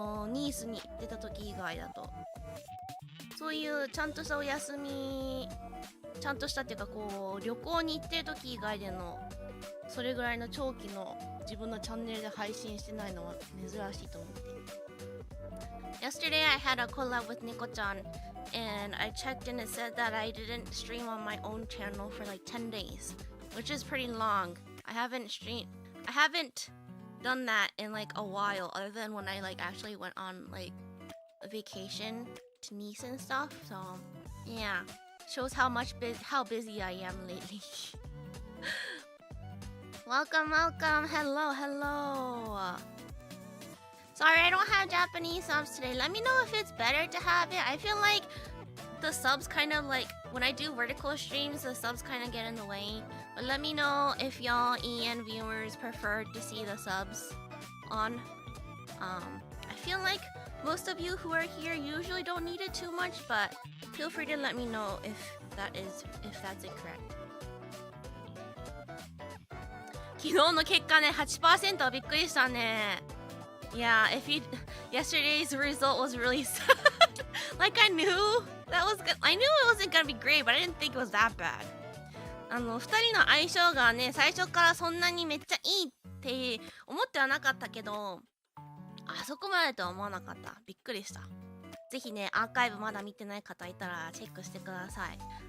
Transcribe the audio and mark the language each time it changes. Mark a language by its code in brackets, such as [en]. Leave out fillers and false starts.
[ja] ニースに行ってた時以外だとそういうちゃんとしたお休みちゃんとしたっていうかこう旅行に行ってる時以外でのそれぐらいの長期の自分のチャンネルで配信してないのは珍しいと思って。 [en] Yesterday I had a collab with Nico-chan and I checked and it said that I didn't stream on my own channel for like 10 days, which is pretty long. I haven't done that in like a while other than when I like actually went on like a vacation to Nice and stuff. So, yeah. Shows how busy I am lately. Welcome. Hello. Sorry, I don't have Japanese subs today. Let me know if it's better to have it. I feel like the subs kind of like when I do vertical streams, the subs kind of get in the way. But let me know if y'all EN viewers prefer to see the subs on. I feel like most of you who are here usually don't need it too much, but feel free to let me know if that's incorrect. [ja] 昨日の結果ね、8% はびっくりしたね。 [en] Yeah, yesterday's result was really sad. Like I knew that was good. I knew it wasn't gonna be great, but I didn't think it was that bad. [ja] 2人の相性がね、最初からそんなにめっちゃいいって思ってはなかったけど、あそこまでとは思わなかった。びっくりした。ぜひね、アーカイブまだ見てない方いたらチェックしてください。